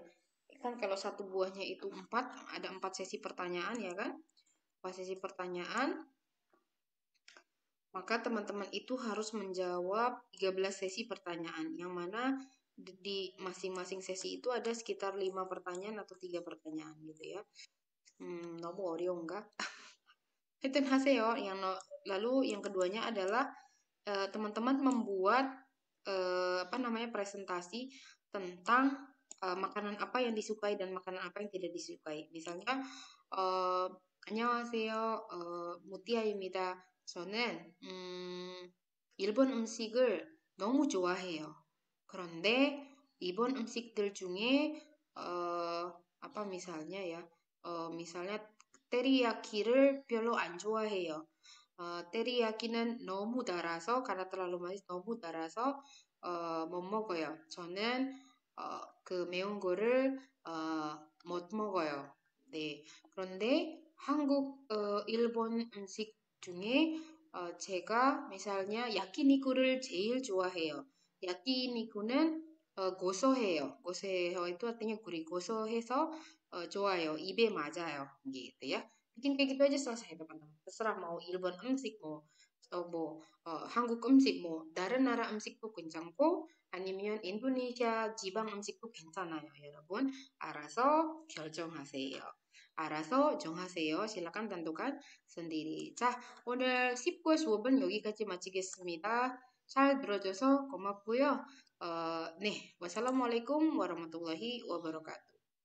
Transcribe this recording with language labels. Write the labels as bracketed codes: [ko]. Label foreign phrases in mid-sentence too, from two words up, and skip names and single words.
[id] Kan kalau satu buahnya itu 4, ada 4 sesi pertanyaan ya kan? 4 sesi pertanyaan. Maka teman-teman itu harus menjawab 13 sesi pertanyaan, yang mana di masing-masing sesi itu ada sekitar 5 pertanyaan atau 3 pertanyaan gitu ya. [ko] 너무 어려운가? 하여튼 하세요. [id] Lalu yang keduanya adalah teman-teman membuat presentasi tentang makanan apa yang disukai dan makanan apa yang tidak disukai. Misalnya, [ko] 안녕하세요. 무띠아입니다. 저는 일본 음식을 너무 좋아해요. 그런데 일본 음식들 중에 misalnya 테리야키를 별로 안 좋아해요. 테리야키는 너무 달아서 [id] karena terlalu manis [ko] 너무 달아서 못 먹어요. 저는 그 매운 거를 못 먹어요. 네. 그런데 일본 음식 중에 제가 misalnya 야끼니쿠를 제일 좋아해요. 야끼니쿠는 고소해요. 고소해요 [id] itu artinya gurih. [ko] 고소해서 좋아요. 입에 맞아요. [id] gitu ya. Bikin kayak gitu aja selesai teman-teman. Terserah mau [ko] 일본 음식 한국 음식 다른 나라 음식도 괜찮고 아니면 인도네시아 지방 음식도 괜찮아요. 여러분 알아서 결정하세요. 알아서 정하세요. [id] silakan tentukan sendiri. [ko] 자, 오늘 10과 수업은 여기까지 마치겠습니다. 잘 들어줘서 고맙고요. 네, [ar] والسلام عليكم ورحمة الله وبركاته.